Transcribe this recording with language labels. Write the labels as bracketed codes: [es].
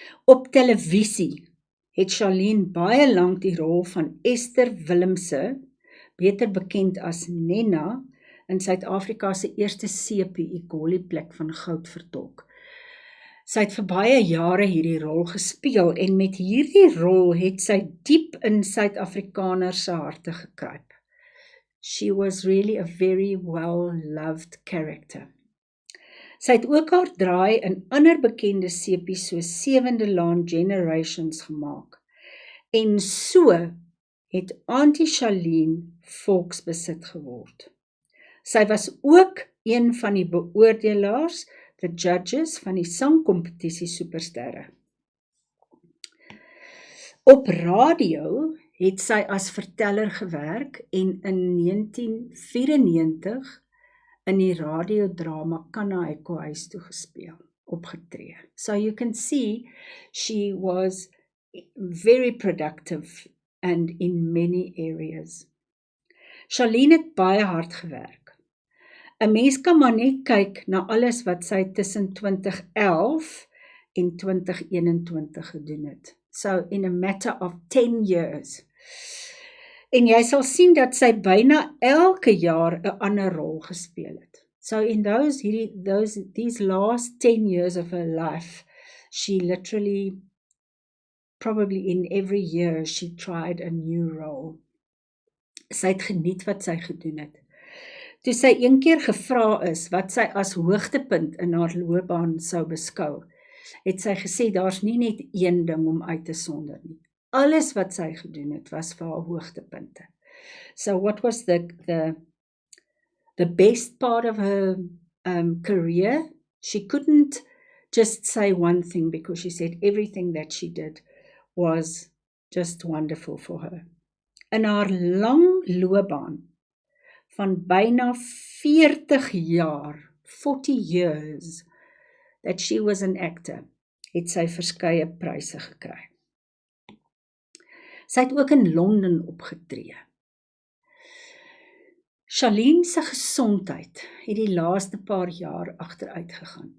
[af] Op televisie het Charlene baie lank die rol van Esther Willemse, beter bekend as Nena, in Suid-Afrika se eerste sepie Egoli plek van goud vertolk. Sy het vir baie jare hierdie rol gespeel en met hierdie rol het sy diep in Suid-Afrikaners se harte gekruip. [en] She was really a very well-loved character. [af] Sy het ook haar draai in ander bekende sepies soos Sewende Laan Generations gemaak. En so het Auntie Charlene volksbesit geword. Sy was ook een van die beoordelaars, [en] the judges [af] van die sangkompetisie Supersterre. Op radio het sy as verteller gewerk en in 1994 in die radiodrama Kanaiko huis toe gespeel, opgetree. [en] So you can see she was very productive and in many areas. [af] Charlene het baie hard gewerk. 'n Mens kan maar net kyk na alles wat sy tussen 2011 en 2021 gedoen het. [en] So in a matter of 10 years. [af] En jy sal sien dat sy byna elke jaar 'n ander rol gespeel het. [en] So in these last 10 years of her life, she literally, probably in every year, she tried a new role. [af] Sy het geniet wat sy gedoen het. Toe sy een keer gevra is wat sy as hoogtepunt in haar loopbaan sou beskou, het sy gesê daar's nie net een ding om uit te sonder nie. Alles wat sy gedoen het was vir haar hoogtepunte. [en] So what was the best part of her career? She couldn't just say one thing because she said everything that she did was just wonderful for her. [af] In haar lang loopbaan van byna 40 jaar, [en] 40 years, that she was an actor, [af] het sy verskeie pryse gekry. Sy het ook in Londen opgetree. Charlene se gesondheid het die laaste paar jaar agteruit gegaan.